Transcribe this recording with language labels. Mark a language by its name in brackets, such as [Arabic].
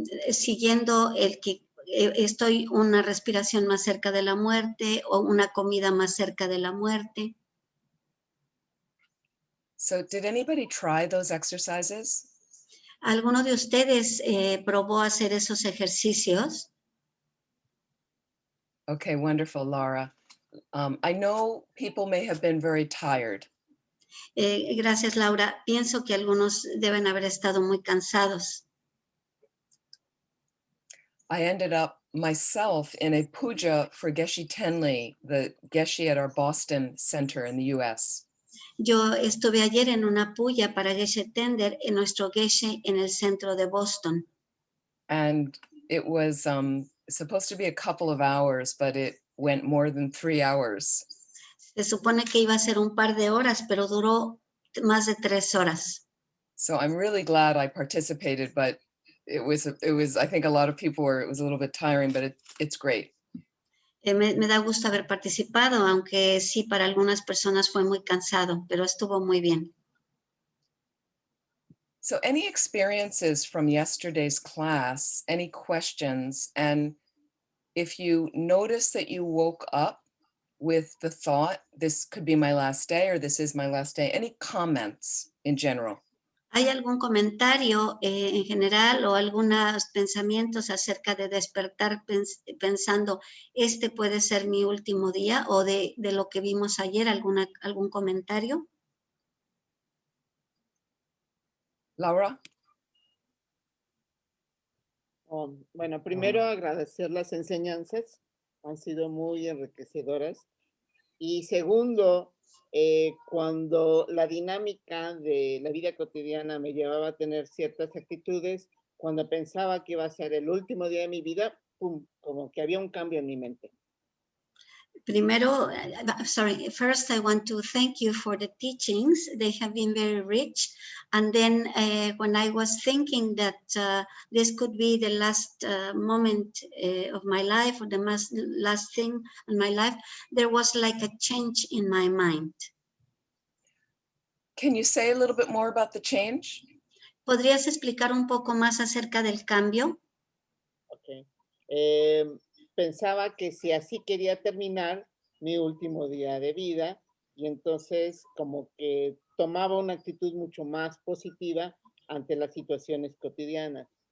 [Spanish] Siguiendo el que estoy una respiración más cerca de la muerte o una comida más cerca de la muerte. [English] So did anybody try those exercises? [Spanish] ¿Alguno de ustedes probó hacer esos ejercicios? [English] Okay, wonderful, Laura. I know people may have been very tired. [Spanish] Gracias, Laura. Pienso que algunos deben haber estado muy cansados. [English] I ended up myself in a puja for Geshe Tenli, the Geshe at our Boston center in the US. [Spanish] Yo estuve ayer en una puya para Geshe Tender en nuestro Geshe en el centro de Boston. [English] And it was supposed to be a couple of hours, but it went more than 3 hours. [Spanish] Se supone que iba a ser un par de horas, pero duró más de 3 horas. [English] So I'm really glad I participated, but it was, I think a lot of people were, it was a little bit tiring, but it's great. [Spanish] Me da gusto haber participado, aunque sí para algunas personas fue muy cansado, pero estuvo muy bien. [English] So any experiences from yesterday's class, any questions? And if you notice that you woke up with the thought, this could be my last day, or this is my last day, any comments in general? [Spanish] ¿Hay algún comentario en general o algunos pensamientos acerca de despertar pensando, este puede ser mi último día, o de lo que vimos ayer, algún comentario? [English] Laura? [Spanish] Bueno, primero agradecer las enseñanzas, han sido muy enriquecedoras. Y segundo, cuando la dinámica de la vida cotidiana me llevaba a tener ciertas actitudes, cuando pensaba que iba a ser el último día de mi vida, pum, como que había un cambio en mi mente. Primero, [English] first I want to thank you for the teachings. They have been very rich. And then when I was thinking that this could be the last moment of my life, or the last thing in my life, there was like a change in my mind. Can you say a little bit more about the change? [Spanish] ¿Podrías explicar un poco más acerca del cambio? [English] Okay. [Spanish] Pensaba que si así quería terminar mi último día de vida, y entonces como que tomaba una actitud mucho más positiva ante las situaciones cotidianas.